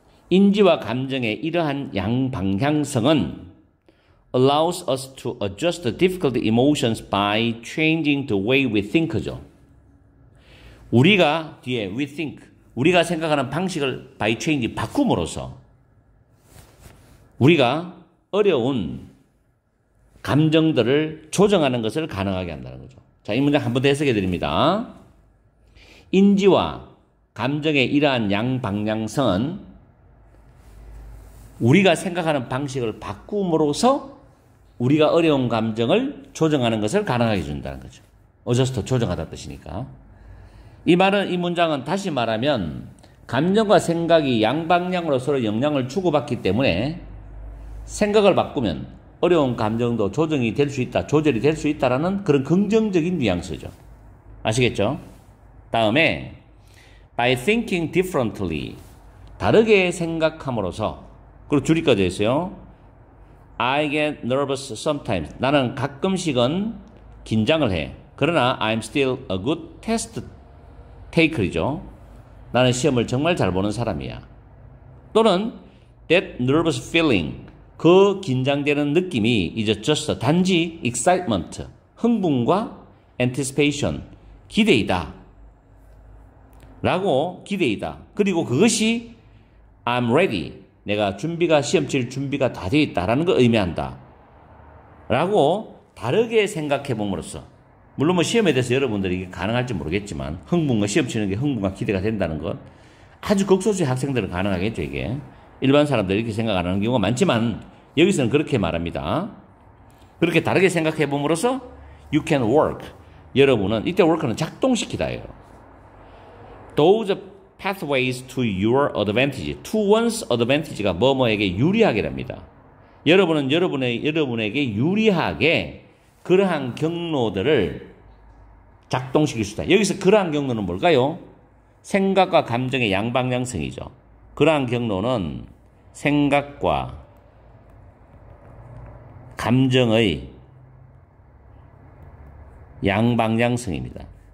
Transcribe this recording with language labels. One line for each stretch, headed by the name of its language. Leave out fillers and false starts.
Korean: 인지와 감정의 이러한 양방향성은
English: allows us to adjust the difficult emotions by changing the way we think죠.
Korean: 우리가 뒤에
English: we think,
Korean: 우리가 생각하는 방식을
English: by change,
Korean: 바꿈으로써 우리가 어려운 감정들을 조정하는 것을 가능하게 한다는 거죠. 자, 이 문장 한 번 더 해석해 드립니다. 인지와 감정의 이러한 양방향성은 우리가 생각하는 방식을 바꿈으로써 우리가 어려운 감정을 조정하는 것을 가능하게 해준다는 거죠. 어저스트, 조정하다는 뜻이니까. 이 말은, 이 문장은 다시 말하면 감정과 생각이 양방향으로 서로 영향을 주고받기 때문에 생각을 바꾸면 어려운 감정도 조정이 될 수 있다, 조절이 될 수 있다라는 그런 긍정적인 뉘앙스죠. 아시겠죠? 다음에
English: by thinking differently,
Korean: 다르게 생각함으로써, 그리고 줄이 꺼져 있어요.
English: I get nervous sometimes.
Korean: 나는 가끔씩은 긴장을 해. 그러나
English: I'm still a good test taker이죠.
Korean: 나는 시험을 정말 잘 보는 사람이야. 또는
English: that nervous feeling,
Korean: 그 긴장되는 느낌이
English: is just
Korean: 단지 excitement, 흥분과 anticipation, 기대이다. 라고 기대이다. 그리고 그것이
English: I'm ready,
Korean: 내가 시험 칠 준비가 다 되어 있다라는 걸 의미한다. 라고 다르게 생각해 봄으로써, 물론 뭐 시험에 대해서 여러분들이 이게 가능할지 모르겠지만 흥분과 시험 치는 게 흥분과 기대가 된다는 것, 아주 극소수의 학생들은 가능하겠죠. 이게 일반 사람들이 이렇게 생각 안 하는 경우가 많지만 여기서는 그렇게 말합니다. 그렇게 다르게 생각해 봄으로써
English: you can work,
Korean: 여러분은, 이때 work는 작동시키다예요.
English: Those pathways to your advantage, to one's advantage가
Korean: 뭐뭐에게 유리하게랍니다. 여러분은 여러분에게 유리하게 그러한 경로들을 작동시킬 수 있다. 여기서 그러한 경로는 뭘까요? 생각과 감정의 양방향성이죠. 그러한 경로는 생각과 감정의 양방향성입니다.